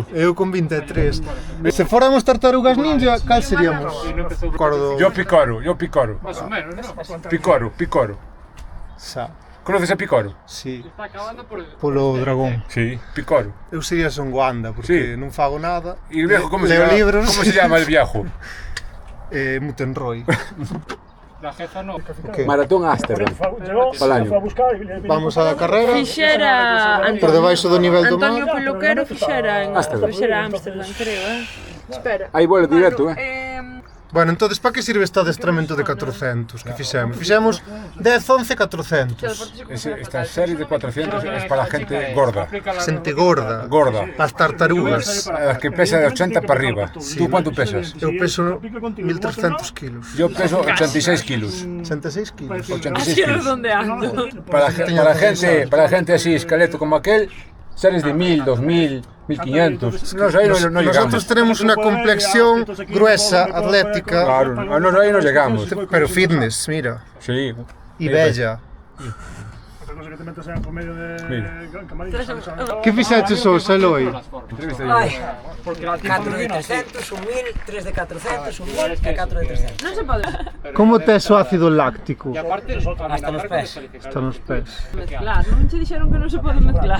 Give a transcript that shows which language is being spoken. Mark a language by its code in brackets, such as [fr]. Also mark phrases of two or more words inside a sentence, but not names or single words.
[gl] Eu con 23. Se fóramos tartarugas ninja, cal seríamos? Cordo. [es] Yo Picoro. Más o menos, ¿no? Picoro. Sa. Conoces a Picoro? Sí. Está acabando por el... [gl] Polo dragón. [es] Sí, Picoro. [gl] Eu sería son Wanda, porque [es] Sí. [gl] non fago nada. [es] ¿Y el viejo cómo se Leo llama? libros. ¿Cómo se llama el viejo? Mutenroy. La jefa no. Okay. Maratón Ámsterdam. Palaño. [gl] Vamos á carrera. Fixera Por debaixo do nivel do mar. Antonio Peluquero fixera en Ámsterdam. [es] Amsterdam, creo, Espera. Aí vuelo directo, Bueno, entonces, para que sirve este adestramento de 400 que fixemos? [gl] Fixemos 10, 11, 400. [es] Esta serie de 400 es para la gente gorda. [gl] Xente gorda. Gorda. As tartarugas. [es] Las que pesa de 80 para arriba. ¿Tú cuánto pesas? [gl] Eu peso 1300 kilos. [es] Yo peso 86 kilos. 86 kilos. 86 Así kilos. redondeando. Para la gente así, esqueleto como aquel, series de 1000, 2000, 1500. Nos ahí no Nosotros llegamos. tenemos una complexión gruesa, atlética, Claro, a nos ahí no llegamos. pero fitness, mira, Sí. y bella. Otra cosa que te metas en por medio de camarillas. [gl] Que fixeches hoxe, Eloi? Ay, 4 de 300, 1.000, 3 de 400, 1.000 e 4 de 300. Non se pode Como tes o ácido láctico? [es] Y aparte, Hasta los pés. [gl] Está nos pés. mezclar. Non che dixeron que non se pode mezclar.